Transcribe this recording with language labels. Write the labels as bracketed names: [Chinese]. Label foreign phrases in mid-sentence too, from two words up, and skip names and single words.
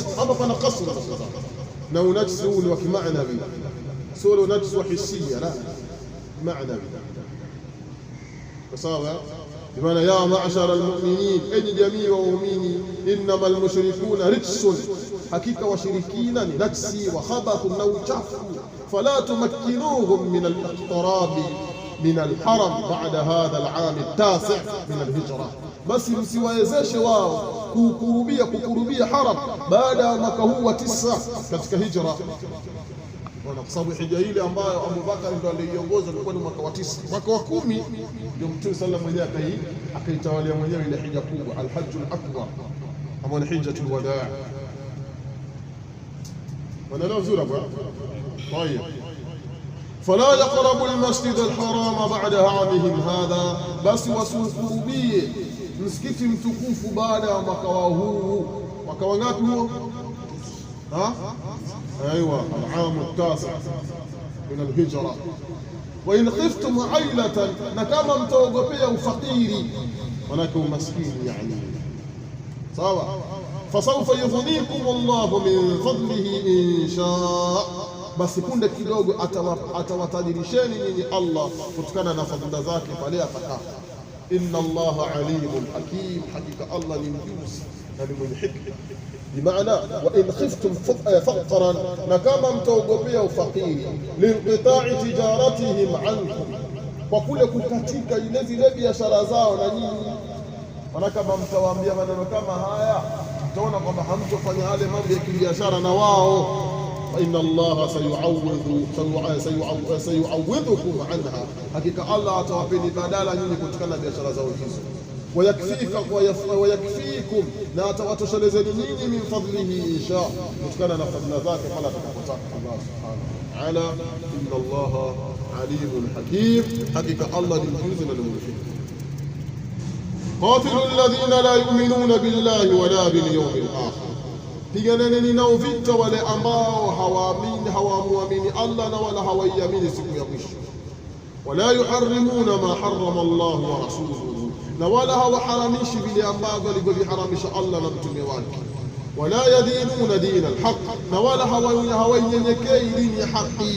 [Swahili] Hapa pana kasra na unajis huu ni wa kimaana vile, sio unajis wa hisia, la maana vile. Sawa, bimaana ya [Arabic] معاشر المؤمنين, [Swahili] enyi jamii wa waumini, [Arabic] إنما المشركون رجس, [Swahili] hakika washirikina ni najsi [Arabic] وخبث [Swahili] na uchafu, [Arabic] فلا تمكنوهم من الاقتراب من الحرام بعد هذا العام التاسع من الهجرة, [Swahili] basi msiwawezeshe wao kukurubia haram baada ya mwaka huu wa 9 katika hijra. Kwa sababu hija ile ambayo Abu Bakar ndo aliongoza ilikuwa ni mwaka wa 9. Mwaka wa 10 ndio Mtume [Arabic] صلى الله عليه وسلم [Swahili] akaitawalia mwenyewe ile hija kubwa, [Arabic] الحج الأكبر, [Swahili] ama ni [Arabic] حجة الوداع. [Swahili] Wanaelewa vizuri hapo? Tayeb. [Arabic] فلا يقربوا المسجد الحرام بعد عامهم هذا، [Swahili] بس wasukurubie msikiti mtukufu baada ya mwaka huu. Mwaka wangapi huo? [Arabic] ايوه العام التاسع من الهجره. وان خفتم عيله، نكما [Swahili] mtaogopea ufakiri, manake umaskini yani. sawa. [Arabic] فسوف يغنيكم الله من فضله ان شاء، [Swahili] basi punde kidogo atawatajirisheni nyinyi Allah kutokana na fadhila zake pale atakapo. [Arabic] إن الله عليم حكيم, [Swahili] hakika Allah ni mjuzi na ni mwenye hikma. Bimaana [Arabic] وإن خفتم فقرا, [Swahili] na kama mtaogopea ufakiri, [Arabic] لانقطاع تجارتهم عنكم, [Swahili] kwa kule kukatika ile zile biashara zao na nyinyi. Maana kama mtawaambia maneno kama haya, mtaona kwamba hamtofanya yale mambo ya kibiashara na wao. [Arabic] فإن الله سيعوضكم عنها، [Swahili] حقيقة الله atawapeni badala nyinyi kutokana na biashara zao hizo. ويكفيكم، na atawatoshelezeni nyinyi [Arabic] من فضله إن شاء, [Swahili] kutokana na fadhila zake pale atakapotaka Allah [Arabic] سبحانه وتعالى. إن الله عليم حكيم, [Swahili] hakika Allah ni mjuzi na mwenye hikma. [Arabic] قاتلوا الذين لا يؤمنون بالله ولا باليوم الآخر، [Swahili] piganeni nao vita wale ambao hawamwamini Allah na wala hawaiamini siku ya mwisho. [Arabic] ولا يحرمون ما حرم الله ورسوله, [Swahili] na wala hawaharamishi vile ambavyo alivyoviharamisha Allah na mtume wake. [Arabic] ولا يدينون دين الحق, [Swahili] na wala hawainyenyekei dini ya haki.